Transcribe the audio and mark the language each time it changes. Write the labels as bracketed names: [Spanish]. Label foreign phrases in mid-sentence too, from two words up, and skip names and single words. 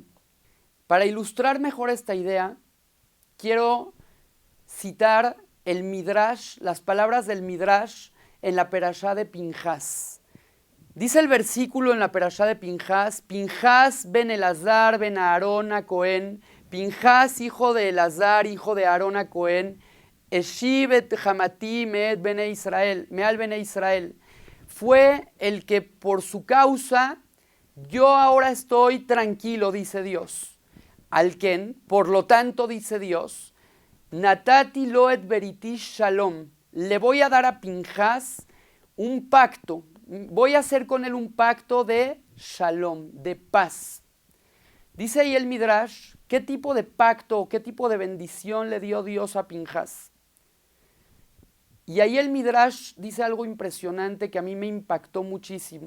[Spanish] Para ilustrar mejor esta idea, quiero citar el Midrash, las palabras del Midrash en la Perashá de Pinjas. Dice el versículo en la Perashá de Pinjas: Pinjas ben Elazar ben Aarón a Cohen, Pinjas hijo de Elazar, hijo de Aarón a Cohen, [Hebrew] השיב את חמתי מאת בני ישראל מעל בני ישראל. [Spanish] Fue el que por su causa yo ahora estoy tranquilo, dice Dios. Alken, por lo tanto, dice Dios, [Hebrew] נתתי לו את בריתי שלום. [Spanish] Le voy a dar a Pinjas un pacto. Voy a hacer con él un pacto de shalom, de paz. Dice ahí el Midrash, ¿qué tipo de pacto o qué tipo de bendición le dio Dios a Pinjas? Y ahí el Midrash dice algo impresionante que a mí me impactó muchísimo.